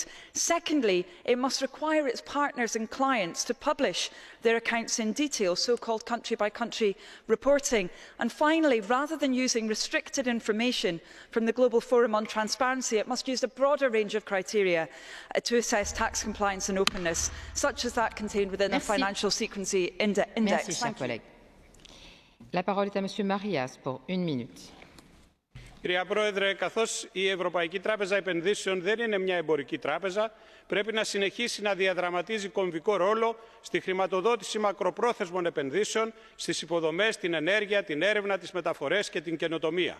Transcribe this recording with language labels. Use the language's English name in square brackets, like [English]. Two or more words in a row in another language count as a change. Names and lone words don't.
[English] Secondly, it must require its partners and clients to publish their accounts in detail, so-called country-by-country reporting. And finally, rather than using restricted information from the Global Forum on Transparency, it must use a broader range of criteria to assess tax compliance and openness, such as that contained within the Financial Secrecy Index. [French] Merci, cher collègue. La parole est à Monsieur Marias pour 1 minute. [Greek] Κυρία Πρόεδρε, καθώς η Ευρωπαϊκή Τράπεζα Επενδύσεων δεν είναι μια εμπορική τράπεζα, πρέπει να συνεχίσει να διαδραματίζει κομβικό ρόλο στη χρηματοδότηση μακροπρόθεσμων επενδύσεων στις υποδομές, την ενέργεια, την έρευνα, τις μεταφορές και την καινοτομία.